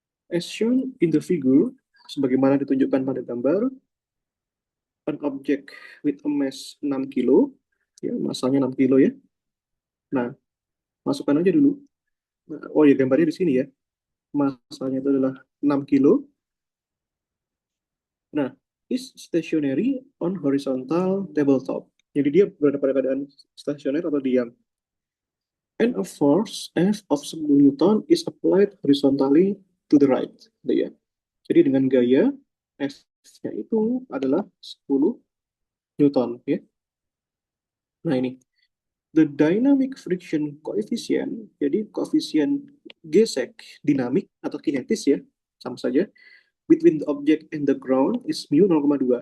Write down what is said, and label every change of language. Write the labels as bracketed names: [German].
[English] As shown in the figure, [Indonesian] sebagaimana ditunjukkan pada gambar, [English] an object with a mass 6 kilo, ya, [Indonesian] masanya 6 kilo ya. Nah, masukkan aja dulu. Nah, oh ya, gambarnya di sini ya. Masanya itu adalah 6 kilo. [English] Nah, is stationary on horizontal tabletop. [Indonesian] Jadi dia berada pada keadaan stasioner atau diam. [English] And a force F of 10 Newton is applied horizontally to the right. Gitu ya. [Indonesian] Jadi dengan gaya F-nya itu adalah 10 Newton. Ya. Nah ini, [English] the dynamic friction coefficient, [Indonesian] jadi koefisien gesek dinamik atau kinetis ya, sama saja, [English] between the object and the ground is mu 0,2.